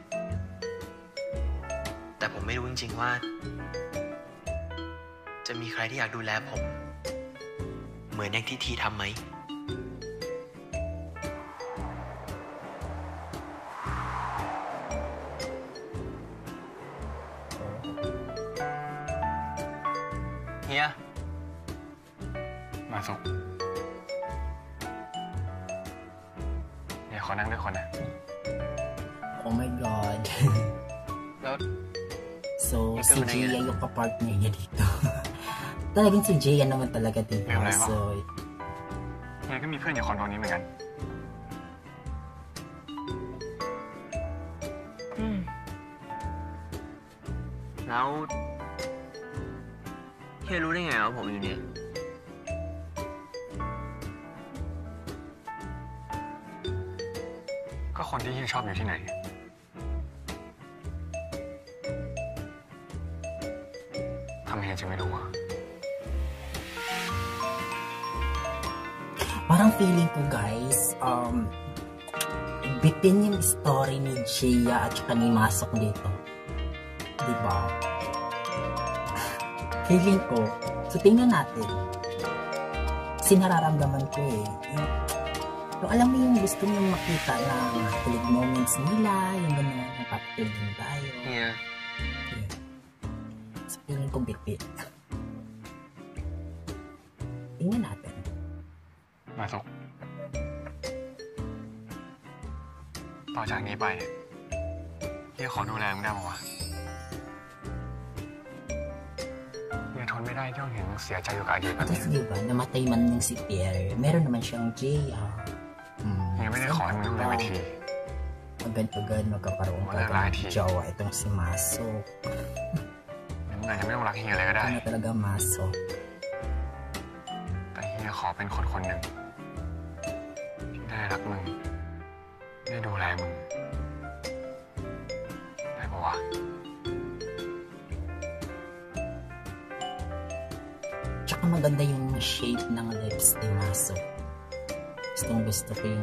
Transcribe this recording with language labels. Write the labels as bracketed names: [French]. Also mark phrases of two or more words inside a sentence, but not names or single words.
[Thai] แต่ผมไม่รู้จริงๆว่าจะมีใครที่อยากดูแลผมเหมือนอย่างที่ทีทำไหมเฮียมาสุกเดี๋ยวขอนั่งด้วยคนนะ [English] Oh my God. [Thai] แล้ว [Filipino] So, si Gia yung kapartner niya dito. Talagang si Jaya naman talaga, diba? So, [Thai] เฮียก็มีเพื่อนอยู่คอนโดนี้เหมือนกัน แล้วเฮียรู้ได้ไงว่าผมอยู่เนี่ย ก็คนที่เฮียชอบอยู่ที่ไหนทำไมเฮียจึงไม่รู้อ่ะ [Filipino] parang feeling ko guys, bitin yung story ni Jaya at saka ni Masok dito. Diba? Feeling ko, so tingnan natin. Kasi nararamdaman ko yung alam mo yung gusto niyong makita na kilig moments nila, yung gano'n, yung papakilig din tayo. Yeah. So feeling ko bit-bit. Tingnan natin. [Thai] มาสุกต่อจากนี้ไปเฮียขอดูแลมึงได้ป่าววะเฮียทนไม่ได้ที่ต้องเห็นมึงเสียใจอยู่กับอดีตแบบนี้ [Filipino] Tapos diba, namatay man yung si Pierre, meron naman siyang Jaya. [Thai] เฮียไม่ได้ขอให้มึงต้องได้เวที [Filipino] Agad-agad magkakaroon ka ng jowa itong si Masok. [Thai] มึงอาจจะไม่ต้องรักเฮียเลยก็ได้ [Filipino] Ano talaga Masok? [Thai] แต่เฮียขอเป็นคนคนหนึ่งที่ได้รักมึงได้ดูแลมึงได้ป่าววะ [Filipino] Tsaka maganda yung shape ng lips ni Masok. Gusto ko yung